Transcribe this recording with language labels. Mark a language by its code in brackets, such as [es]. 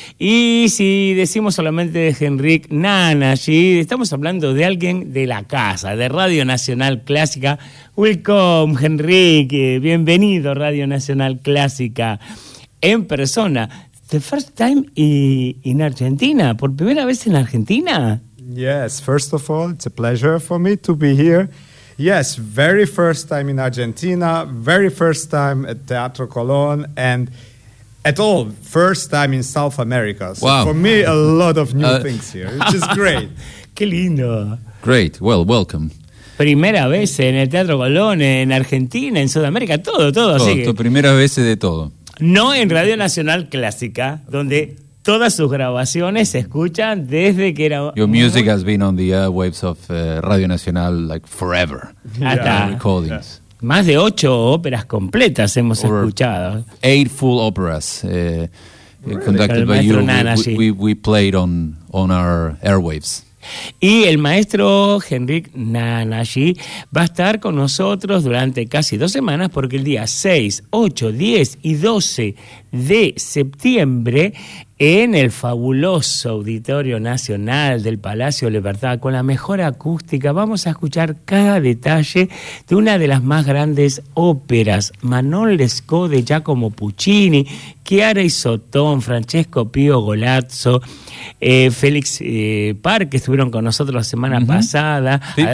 [es] Y si decimos solamente de Henryk Nanashi, estamos hablando de alguien de la casa, de Radio Nacional Clásica. [en] Welcome, [es] Henryk. Bienvenido, Radio Nacional Clásica, en persona. [en] The first time in Argentina, [es] por primera vez en Argentina. [en] Yes, first of all, it's a pleasure for me to be here. Yes, very first time in Argentina, very first time at Teatro Colón, and at all, first time in South America. So wow. For me, a lot of new things here, which is great. [es] Qué lindo. [en] Great, well, welcome. [es] Primera vez en el Teatro Colón, en Argentina, en Sudamérica, todo. Todo, tu primera vez de todo. No en Radio Nacional Clásica, donde todas sus grabaciones se escuchan desde que era... [en] Your music has been on the airwaves of Radio Nacional like forever. [es] Hasta [en] recordings. [es] Más de 8 óperas completas hemos escuchado. [en] 8 full operas really? Conducted by you. We played on our airwaves. [es] Y el maestro Henryk Nanashi va a estar con nosotros durante casi 2 semanas, porque el día 6, 8, 10 y 12 de septiembre en el fabuloso Auditorio Nacional del Palacio Libertad, con la mejor acústica, vamos a escuchar cada detalle de una de las más grandes óperas, Manon Lescaut de Giacomo Puccini, Chiara Isotón, Francesco Pio Golazzo, Félix Park, que estuvieron con nosotros la semana pasada, sí.